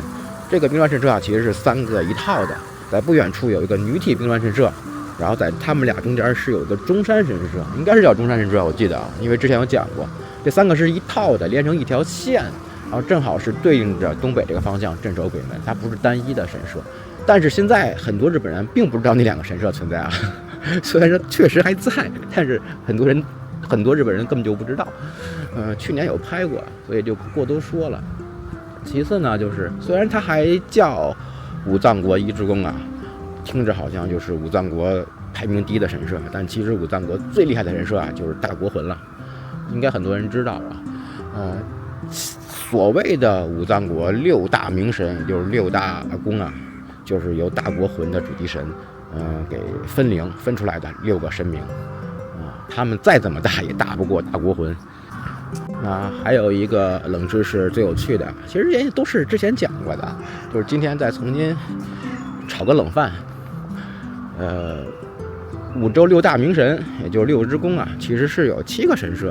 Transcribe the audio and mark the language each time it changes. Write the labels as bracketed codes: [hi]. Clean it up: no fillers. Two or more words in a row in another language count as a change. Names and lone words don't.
[zh] 這個冰川神社啊，其實是3個一套的。在不遠處有一個女體冰川神社，然後在他們倆中間是有一個中山神社，應該是叫中山神社，我記得啊，因為之前有講過，這3個是一套的，連成一條線，然後正好是對應着東北這個方向鎮守鬼門，它不是單一的神社。但是現在很多日本人並不知道那2個神社存在啊，雖然說確實還在，但是很多日本人根本就不知道。去年有拍過，所以就不過多說了。其次呢，就是雖然它還叫武藏國伊之宮啊，聽着好像就是武藏国排名低的神社，但其實武藏國最厲害的神社啊，就是大國魂了，應該很多人知道啊。所謂的武藏國6大明神，也就是6大宮啊，就是由大國魂的主祭神，給分靈分出來的6個神明。他們再怎麼大也打不過大國魂。還有一個冷知識最有趣的，其實也都是之前講過的，就是今天再重新炒個冷飯。五州6大明神，也就是6之宮啊，其實是有7個神社。